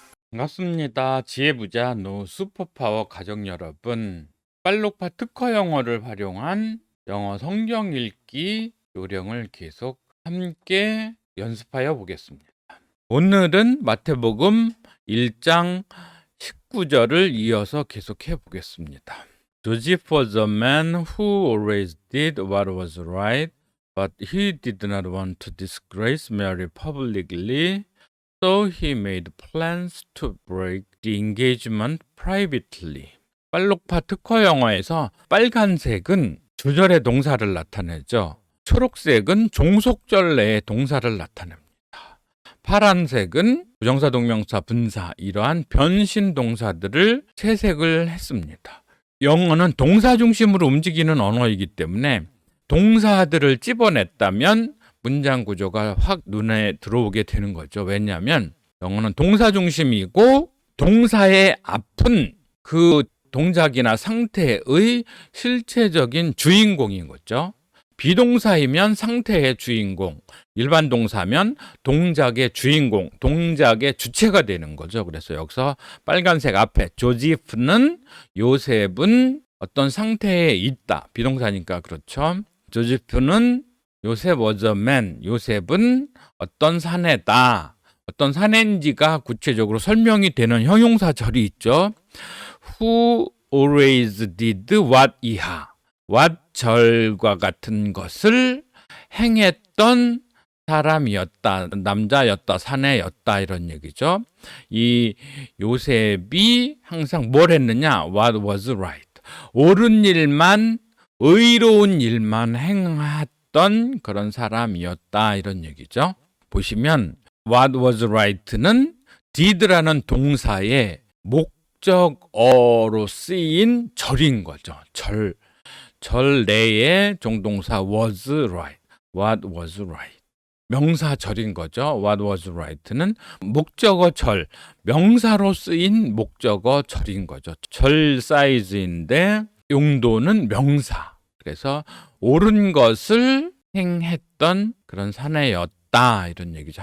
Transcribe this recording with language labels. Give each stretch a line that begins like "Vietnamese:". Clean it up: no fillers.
Korean: 반갑습니다. 지혜부자 노 슈퍼파워 가족 여러분, 빨록파 특허 영어를 활용한 영어 성경 읽기 요령을 계속 함께 연습하여 보겠습니다. 오늘은 마태복음 1장 19절을 이어서 계속해 보겠습니다.
English: Joseph was a man who always did what was right, but he did not want to disgrace Mary publicly, so he made plans to break the engagement privately.
Korean: 빨록파 특허 영어에서 빨간색은 주절의 동사를 나타내죠. 초록색은 종속절 내의 동사를 나타냅니다. 파란색은 부정사, 동명사, 분사, 이러한 변신 동사들을 채색을 했습니다. 영어는 동사 중심으로 움직이는 언어이기 때문에 동사들을 찝어냈다면 문장 구조가 확 눈에 들어오게 되는 거죠. 왜냐하면 영어는 동사 중심이고 동사의 앞은 그 동작이나 상태의 실체적인 주인공인 거죠. 비동사이면 상태의 주인공, 일반 동사면 동작의 주인공, 동작의 주체가 되는 거죠. 그래서 여기서 빨간색 앞에 조지프는, 요셉은 어떤 상태에 있다. 비동사니까 그렇죠. 조지프는 요셉
English: was a man,
Korean: 요셉은 어떤 사내다. 어떤 사내인지가 구체적으로 설명이 되는 형용사절이 있죠.
English: Who always did what
Korean: 이하. what 절과 같은 것을 행했던 사람이었다, 남자였다, 사내였다, 이런 얘기죠. 이 요셉이 항상 뭘 했느냐?
English: What was right.
Korean: 옳은 일만, 의로운 일만 행했던 그런 사람이었다, 이런 얘기죠. 보시면
English: What was right
Korean: 는 did라는 동사의 목적어로 쓰인 절인 거죠. 절 내의 종동사
English: was right, what was right.
Korean: 명사절인 거죠.
English: what was right
Korean: 는 목적어 절, 명사로 쓰인 목적어 절인 거죠. 절 사이즈인데 용도는 명사. 그래서 옳은 것을 행했던 그런 사내였다, 이런 얘기죠.